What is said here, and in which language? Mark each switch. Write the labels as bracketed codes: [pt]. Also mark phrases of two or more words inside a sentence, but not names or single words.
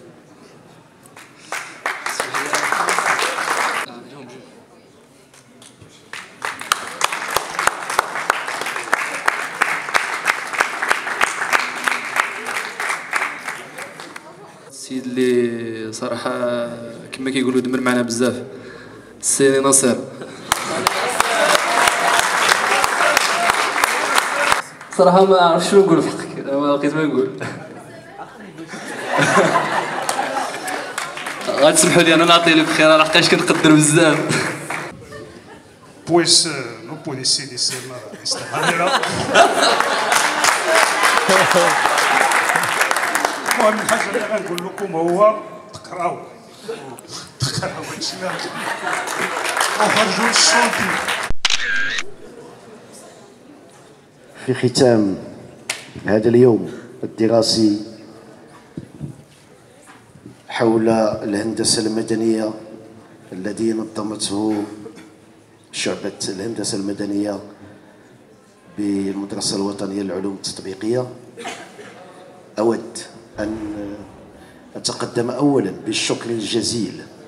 [ar] السيد اللي صراحه كما كيقولوا دمر معنا بزاف، السي ناصر. صراحة ما عرفتش شنو نقول في حقك، ما لقيت ما نقول. غتسمحوا لي انا نعطي لك بخير لحقاش كنقدر بزاف. [es] Pues no puede ser de esta manera. [ar] المهم الحاجة اللي غنقول لكم هو تقراو هادشي وخرجوا الصوتي. في ختام هذا اليوم الدراسي حول الهندسة المدنية الذي نظمته شعبة الهندسة المدنية بالمدرسة الوطنية للعلوم التطبيقية، أود أن أتقدم أولا بالشكر الجزيل